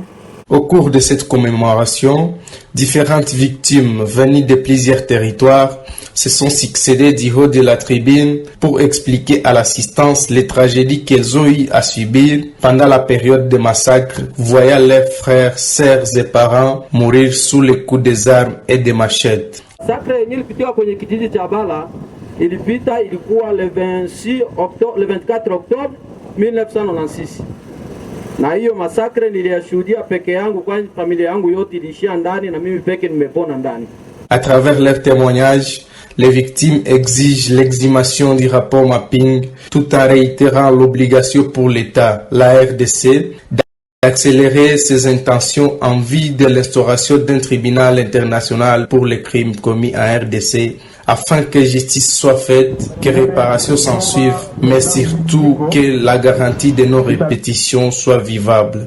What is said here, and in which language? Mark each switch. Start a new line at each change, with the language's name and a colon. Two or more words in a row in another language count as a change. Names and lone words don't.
French: Au cours de cette commémoration, différentes victimes venues de plusieurs territoires se sont succédées du haut de la tribune pour expliquer à l'assistance les tragédies qu'elles ont eu à subir pendant la période de massacre, voyant leurs frères, sœurs et parents mourir sous les coups des armes et des machettes.
Swahili: Massacre ilipitika kwenye kijiji cha Bala ilikuwa
French: le 24 octobre 1996.
Swahili: Na hiyo masakre niliyashuhudia peke yangu, kwani familia yangu yote ilishia ndani na mimi peke nimepona ndani.
French: À travers leurs témoignages, les victimes exigent l'exhumation du rapport mapping tout en réitérant l'obligation pour l'État, la RDC, d'accélérer ses intentions en vue de l'instauration d'un tribunal international pour les crimes commis en RDC afin que justice soit faite, que réparation s'ensuive, mais surtout que la garantie de non-répétition soit vivable.